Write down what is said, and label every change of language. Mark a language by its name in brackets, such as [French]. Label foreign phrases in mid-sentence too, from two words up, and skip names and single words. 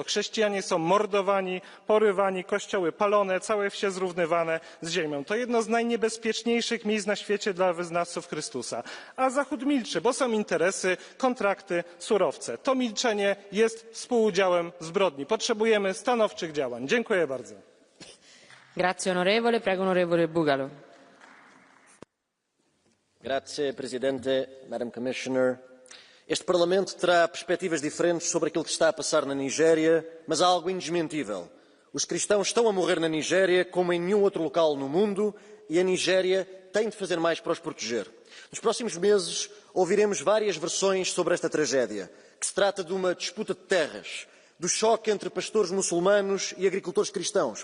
[Polish] Chrześcijanie są mordowani, porywani, kościoły palone, całe wsie zrównywane z ziemią. To jedno z najniebezpieczniejszych miejsc na świecie dla wyznawców Chrystusa. A Zachód milczy, bo są interesy, kontrakty, surowce. To milczenie jest współudziałem w zbrodni. Potrzebujemy stanowczych działań. Dziękuję bardzo. [Italian] Grazie onorevole, prego onorevole Bugalo. Grazie Presidente, [English] Madam Commissioner. [Portuguese] Este Parlamento terá perspectivas diferentes sobre aquilo que está a passar na Nigéria, mas há algo indesmentível. Os cristãos estão a morrer na Nigéria como em nenhum outro local no mundo e a Nigéria tem de fazer mais para os proteger. Nos próximos meses ouviremos várias versões sobre esta tragédia, que se trata de uma disputa de terras, do choque entre pastores muçulmanos e agricultores cristãos.